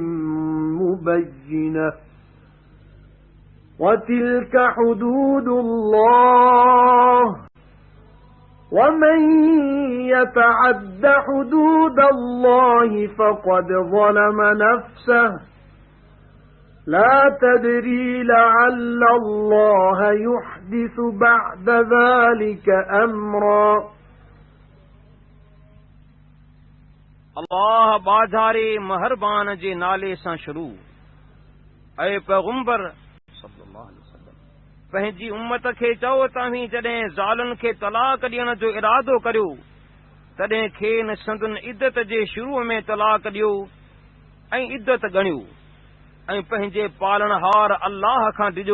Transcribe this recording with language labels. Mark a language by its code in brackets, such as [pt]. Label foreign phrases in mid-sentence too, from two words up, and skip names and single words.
[ar] مبينة وتلك حدود الله ومن يتعد حدود الله فقد ظلم نفسه لا تدري لعل الله يحدث بعد ذلك أمرا. [sd] اللہ बाज़ारे महरबान जे नाले सां शुरू। ऐ पैगंबर [ar] صلى الله عليه وسلم [sd] पंहिंजी उम्मत खे चओ तव्हीं जॾहिं ज़ालुनि खे तलाक ॾियण जो इरादो करियो तॾहिं खेनि संदुनि इद्दत जे शुरू में तलाक ॾियो ऐं इद्दत ॻणियो ऐं पंहिंजे पालनहार अल्लाह खां ॾिजो।